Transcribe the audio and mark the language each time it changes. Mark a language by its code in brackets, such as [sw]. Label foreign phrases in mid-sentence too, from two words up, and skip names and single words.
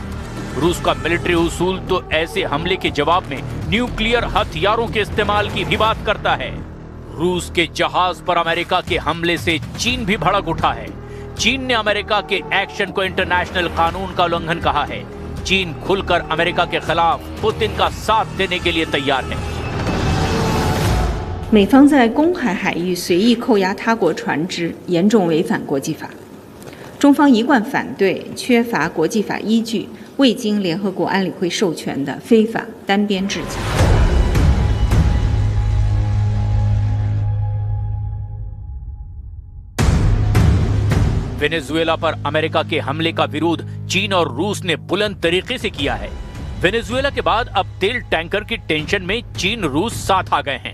[hi] रूस का मिलिट्री उसूल तो ऐसे हमले के जवाब में न्यूक्लियर हथियारों के इस्तेमाल की भी बात करता है। रूस के जहाज पर अमेरिका के हमले से चीन भी भड़क उठा है। चीन ने अमेरिका के एक्शन को इंटरनेशनल कानून का उल्लंघन कहा है। चीन खुलकर अमेरिका के खिलाफ पुतिन का साथ देने के लिए तैयार है। [zh] 美方在公海海域随意扣押他国船只，严重违反国际法。中方一贯反对缺乏国际法依据、未经联合国安理会授权的非法单边制裁。 [hi] वेनेजुएला पर अमेरिका के हमले का विरोध चीन और रूस ने बुलंद तरीके से किया है। वेनेजुएला के बाद अब तेल टैंकर की टेंशन में चीन रूस साथ आ गए हैं।